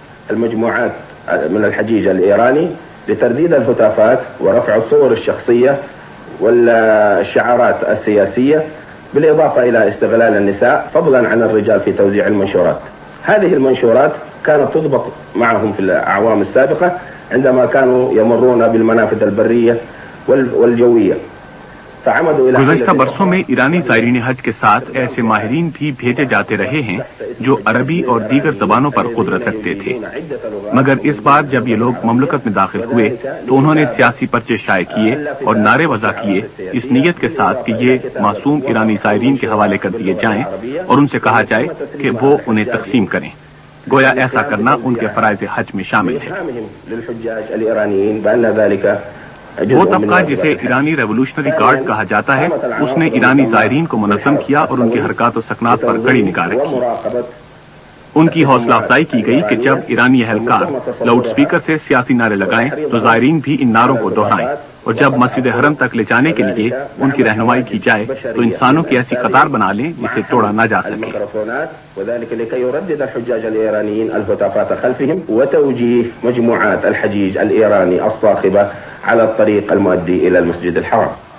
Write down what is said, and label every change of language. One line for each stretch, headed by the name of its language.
Arabic: المجموعات من الحجيج الإيراني لترديد الهتافات ورفع الصور الشخصية والشعارات السياسية، بالإضافة إلى استغلال النساء فضلا عن الرجال في توزيع المنشورات. هذه المنشورات كانت تضبط معهم في الأعوام السابقة عندما كانوا يمرون بالمنافذ البرية والجوية.
Urdu: گزشتہ برسوں میں ایرانی زائرین حج کے ساتھ ایسے ماہرین بھی بھیجے جاتے رہے ہیں جو عربی اور دیگر زبانوں پر قدرت رکھتے تھے، مگر اس بار جب یہ لوگ مملکت میں داخل ہوئے تو انہوں نے سیاسی پرچے شائع کیے اور نعرے وضع کیے اس نیت کے ساتھ کہ یہ معصوم ایرانی زائرین کے حوالے کر دیے جائیں اور ان سے کہا جائے کہ وہ انہیں تقسیم کریں، گویا ایسا کرنا ان کے فرائض حج میں شامل ہے۔ وہ طبقہ جسے ایرانی ریولوشنری گارڈ کہا جاتا ہے، اس نے ایرانی زائرین کو منظم کیا اور ان کی حرکات و سکنات پر کڑی نگاہ رکھی۔ ان کی حوصلہ افزائی کی گئی کہ جب ایرانی اہلکار لاؤڈ سپیکر سے سیاسی نعرے لگائیں تو زائرین بھی ان نعروں کو دہرائیں، اور جب مسجد حرم تک لے جانے کے لیے ان کی رہنمائی کی جائے تو انسانوں کی ایسی قطار بنا لیں جسے توڑا نہ جا سکے۔
Arabic: وذلك لكي يردد الحجاج الإيرانيين الهتافات خلفهم وتوجيه مجموعات الحجيج الإيراني الصاخبة على الطريق المؤدي إلى المسجد الحرام.